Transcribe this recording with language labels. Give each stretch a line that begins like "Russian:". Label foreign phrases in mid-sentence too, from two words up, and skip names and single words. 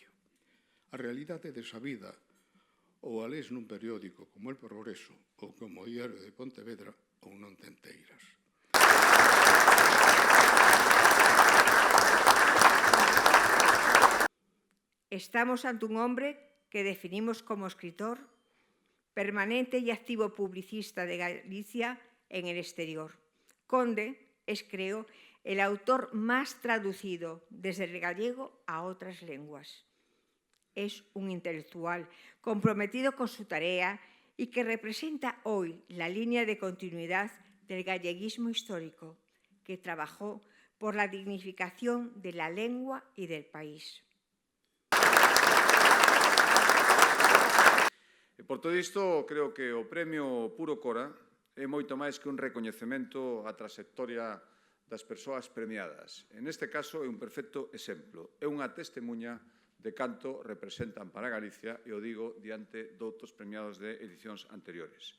Galician: A realidade desa vida, ou a lés nun periódico como El Progreso ou como o Diario de Pontevedra, ou non te enteiras.
Spanish: Estamos ante un hombre que definimos como escritor, permanente y activo publicista de Galicia en el exterior. Conde es, creo, el autor más traducido desde el gallego a otras lenguas. Es un intelectual comprometido con su tarea y que representa hoy la línea de continuidad del galleguismo histórico, que trabajó por la dignificación de la lengua y del país.
Galician: E por todo isto, creo que o Premio Puro Cora é moito máis que un recoñecemento á trayectoria das persoas premiadas.
Spanish: En este caso,
Galician: é un perfecto exemplo. É unha testemunha de canto representan para Galicia, e o digo diante doutros premiados de edicións anteriores.